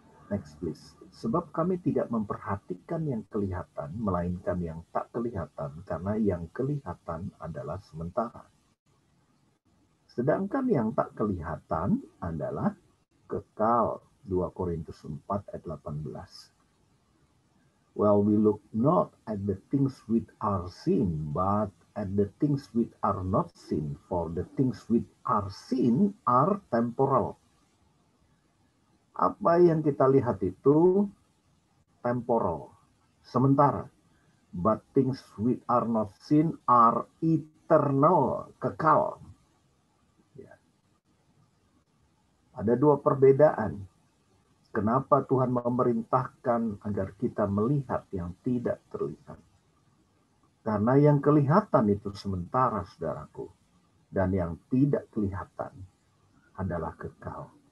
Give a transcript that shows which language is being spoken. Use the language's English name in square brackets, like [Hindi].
[Indonesian] Next please. Sebab kami tidak memperhatikan yang kelihatan, melainkan yang tak kelihatan, karena yang kelihatan adalah sementara. Sedangkan yang tak kelihatan adalah kekal. 2 Korintus 4 ayat 18. [English] Well, we look not at the things which are seen, but at the things which are not seen. For the things which are seen are temporal. [Indonesian] Apa yang kita lihat itu temporal, sementara. [English] But things which are not seen are eternal, kekal. [Indonesian] Ya. Ada dua perbedaan. Kenapa Tuhan memerintahkan agar kita melihat yang tidak terlihat? Karena yang kelihatan itu sementara, saudaraku. Dan yang tidak kelihatan adalah kekal.